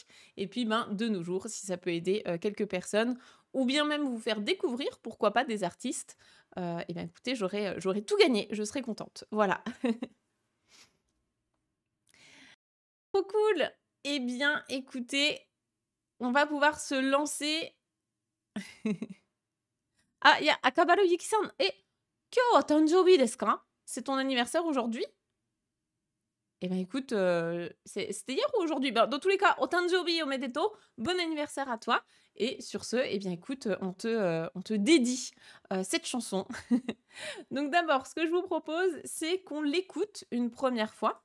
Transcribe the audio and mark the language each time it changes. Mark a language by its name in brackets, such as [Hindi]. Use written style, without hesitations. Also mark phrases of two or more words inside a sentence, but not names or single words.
[French] Et puis de nos jours, si ça peut aider quelques personnes, ou bien même vous faire découvrir, pourquoi pas, des artistes, écoutez, j'aurais tout gagné, je serais contente. Voilà. Trop cool. Eh bien, écoutez, on va pouvoir se lancer. Ah, il y a Akabaru Yuki-san. [Japanese] Et 今日は誕生日ですか? [French] C'est ton anniversaire aujourd'hui? Eh ben écoute, c'était hier ou aujourd'hui? Ben, dans tous les cas, [Japanese] お誕生日おめでとう, [French] bon anniversaire à toi. Et sur ce, eh bien écoute, on te dédie cette chanson. Donc d'abord, ce que je vous propose, c'est qu'on l'écoute une première fois.